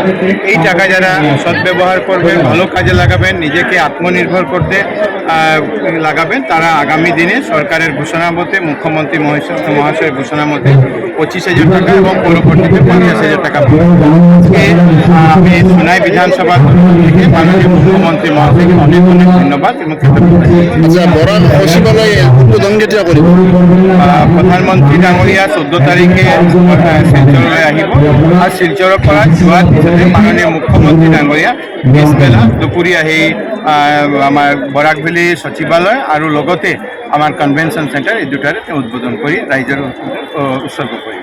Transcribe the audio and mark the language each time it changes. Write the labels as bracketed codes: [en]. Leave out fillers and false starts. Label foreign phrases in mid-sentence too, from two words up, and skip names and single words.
[bn] এই টাকা যারা সদ্ব্যবহার করবেন, ভালো কাজে লাগাবেন, নিজেকে আত্মনির্ভর করতে লাগাবেন, তারা আগামী দিনে সরকারের ঘোষণা মতে, মুখ্যমন্ত্রী মহাশয়ের ঘোষণা মতে 25,000 টাকা এবং পরবর্তীতে 50,000 টাকা আমি সোনাই বিধানসভা থেকে মাননীয় মুখ্যমন্ত্রী মহাশয়কে অনেক অনেক ধন্যবাদ এবং [as] প্ৰধানমন্ত্ৰী ডাঙৰীয়া 14 তাৰিখে শিলচৰলৈ আহিব আৰু শিলচৰৰ পৰা যোৱাৰ পিছতে মাননীয় মুখ্যমন্ত্ৰী ডাঙৰীয়া পিছবেলা দুপৰীয়া সেই আমাৰ বৰাক ভেলী সচিবালয় আৰু লগতে আমাৰ কনভেনশ্যন চেণ্টাৰ এই দুটাৰে উদ্বোধন কৰি ৰাইজৰ উৎসৰ্গ কৰিব।